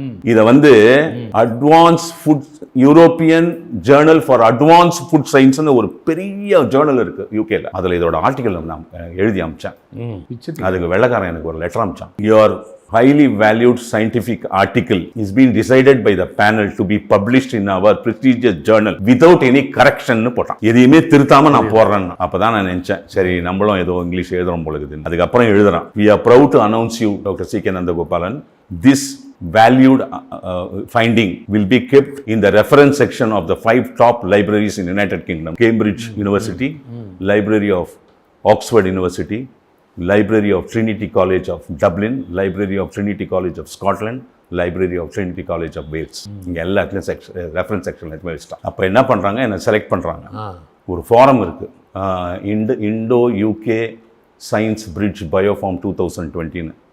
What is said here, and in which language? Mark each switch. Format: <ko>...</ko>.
<ta>இத advance food European Journal for advance food சயின்ஸ்னு ஒரு பெரிய ஜேர்னல் இருக்கு யூகேல. அதுல இதோட ஆர்டிகல் நான் எழுதி அமிச்சேன். அதுக்கு வெள்ளக்காரன் எனக்கு ஒரு letter அமிச்சான்.</ta> <en>your highly valued scientific article is being decided by the panel to be published in our prestigious journal without any correction</en> <ta>னு போட்டான். எதையுமே திருத்தாம நான் போடுறேன். அப்பதான் நான் நினைச்சேன், சரி நம்மளும் ஏதோ இங்கிலீஷ் எழுதுறோம் போல இருக்குது. அதுக்கப்புறம் எழுதுறான்,</ta> <en>we are proud to announce you Dr. C.K. Nandagopalan, this valued finding will be kept in the reference section of the 5 top libraries in United Kingdom: Cambridge University, Library of Oxford University, Library of Trinity College of Dublin, Library of Trinity College of Scotland, Library of Trinity College of Wales.</en> <ta>இங்க எல்லாத்துலயும் reference செக்ஷன்ல எடுத்து வச்சிட்டாங்க. அப்ப என்ன பண்றாங்க, என்ன select பண்றாங்க. ஒரு ஃபாரம் இருக்கு, இண்டோ யூகே சயின்ஸ் பிரிட்ஜ் பயோஃபார்ம் 2020.</ta>